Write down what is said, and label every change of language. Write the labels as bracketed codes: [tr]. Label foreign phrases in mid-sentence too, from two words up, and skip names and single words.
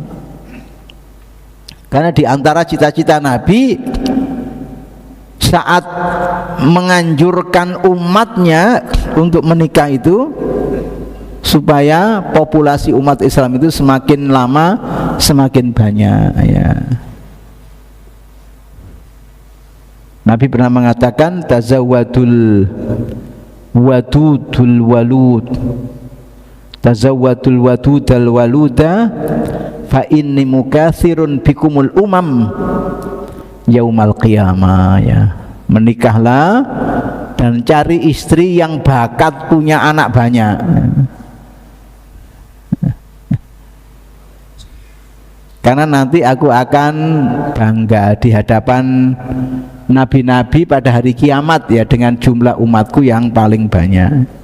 [id] Karena di antara cita-cita Nabi saat menganjurkan umatnya untuk menikah itu supaya populasi umat Islam itu semakin lama semakin banyak ya. Nabi pernah mengatakan [ar] تزودوا الودود الولود تزودوا الودود الولود فإني مكاثر بكم الأمم يوم القيامة ya. [id] Menikahlah dan cari istri yang bakat punya anak banyak. Karena nanti aku akan bangga di hadapan nabi-nabi pada hari kiamat ya, dengan jumlah umatku yang paling banyak.